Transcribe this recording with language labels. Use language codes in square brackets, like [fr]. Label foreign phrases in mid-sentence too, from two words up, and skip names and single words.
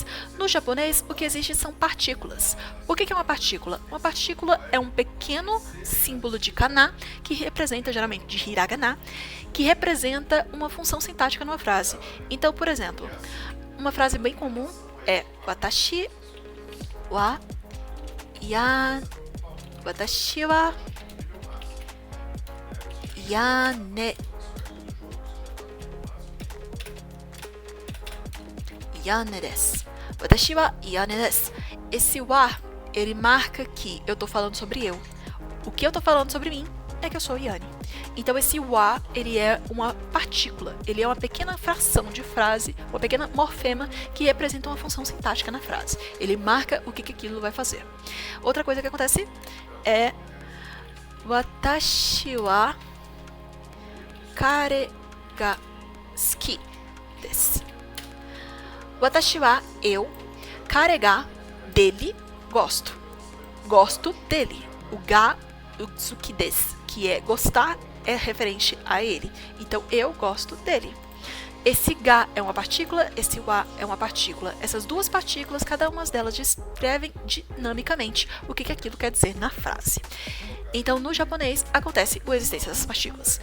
[pt] No japonês, o que existe são partículas. O que é uma partícula? Uma partícula é um pequeno símbolo de kana, que representa, geralmente de hiragana, que representa uma função sintática numa frase. Então, por exemplo, uma frase bem comum é [ja] 私は私はYaneです. 私はYaneです. [pt] Esse wa, ele marca que eu tô falando sobre eu. O que eu tô falando sobre mim é que eu sou Yane. Então esse wa, ele é uma partícula, ele é uma pequena fração de frase, uma pequena morfema que representa uma função sintática na frase. Ele marca o que aquilo vai fazer. Outra coisa que acontece é [ja] 私は彼が好きです. 私は, [pt] eu, [ja] 彼が, [pt] dele, gosto. Gosto dele. O ga, o [ja] 好きです, [pt] que é gostar, é referente a ele. Então, eu gosto dele. Esse ga é uma partícula, esse wa é uma partícula. Essas duas partículas, cada uma delas descrevem dinamicamente o que aquilo quer dizer na frase. Então, no japonês, acontece a existência dessas partículas.